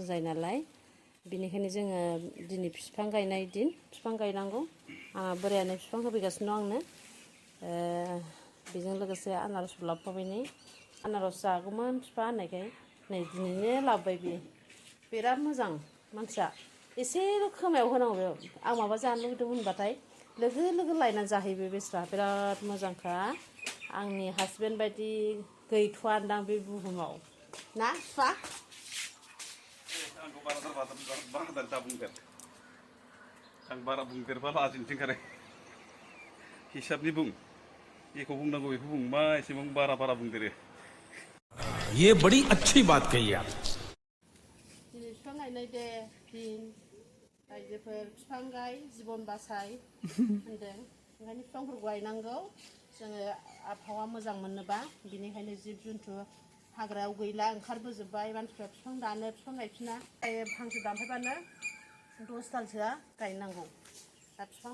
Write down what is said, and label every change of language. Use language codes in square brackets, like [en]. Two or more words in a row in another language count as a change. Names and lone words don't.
[brx] जायो नालाय बेनिखायनो जोङो दिनै बिफां गायनाय दिन बिफां गायनांगौ आंहा बोरायानो बिफां होफैगासिनो दं आंनो बेजों लोगोसे आनारसबो लाबोफाबाय नै आनारस जागौमोन बिफा होननायखाय नै दिनैनो लाबोबाय बियो बिराद मोजां मानसिया एसेल' खोमायाव होनांगौ आं माबा जानो लुबैदों होनबाथाय लोगो लोगो लायनानै जाहैयो बेस्रा बिराद मोजांखा आंनि हासबेन्ड बायदि गैथ'आदां बे बुहुमाव ना बिफा आंखौ बाराद्राय दा बुंदेर आं बारा बुंदेरबा लाजिनोसै ओंखारो हिसाबनि बुं जेखौ बुंनांगौ बेखौ बुं मा एसेबां बारा बुंदेरो [hi] ये बड़ी अच्छी बात कही आप [brx] दिनै बिफां गायनाय दे दिन रायजोफोर बिफां गाय जिबन बासाय होनदों ओंखायनो बिफांफोरखौ गायनांगौ जोङो आबहावा मोजां मोननोबा बिनिखायनो जिब जुन्थु हाग्रायाव गैला ओंखारबोजोब्बाय मानसिफ्रा बिफां दानो बिफां गायफिना फांसे दानफायबानो 10 दालसोआ गायनांगौ दा बिफां